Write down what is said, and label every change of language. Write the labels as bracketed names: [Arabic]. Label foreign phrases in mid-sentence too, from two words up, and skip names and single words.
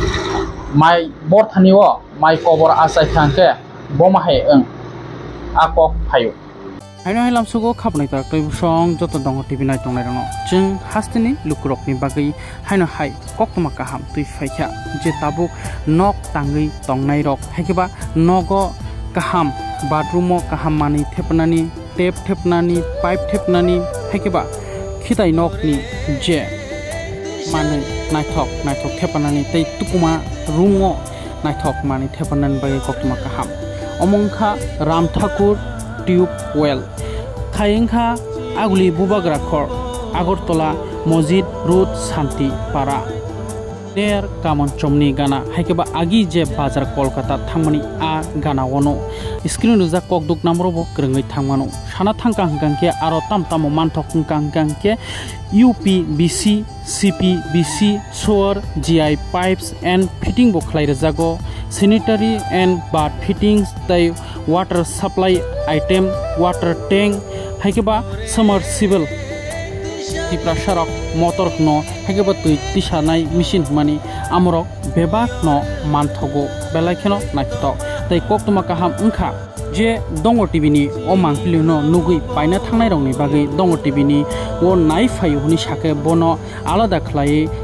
[Kok Borok] mai bor thaniwo mai kobor asai thangke bomahe eng akok phayo haino hailam sugo khapnai ta tei song joto dong tv nai tong lairano jeng hastini lukrok ni bagai haino hai koktoma kaham tui phaikha je tabuk nok tangai tongnai rok haikeba nogo kaham bathroom kaham mani thepnani tap thepnani pipe thepnani haikeba khitai nok ni je mani naithok thepnani tei tukuma room naithok mani thepnani bagai koktoma kaham omongkha Ram Thakur [English] tube well [Kok Borok] thayengkha aguli bubagra khor Agartala Mosjid Road Shanti Para der kamon chomni gana haikeba agi je bazar Kolkata thangmani a gana wono screen ruja kokduk namro bo krungai thangmano sana thangka hangke aro tamtamo manthok hangke [English] UPBC CPBC solar GI pipes and fitting [Kok Borok] bo khlai jago [English] sanitary and bath fittings tai water supply item water tank [Kok Borok] haikeba submersible Tripura Sharok motor no haikeba tui tisanai machine mani amrok bebak no manthogo belaikeno nakito tai koktoma kaham ungkha je dongo tv ni o mangpili no nugui paina thangnai rong ni bagai dongo tv ni o nai phai huni sake bono alada khlai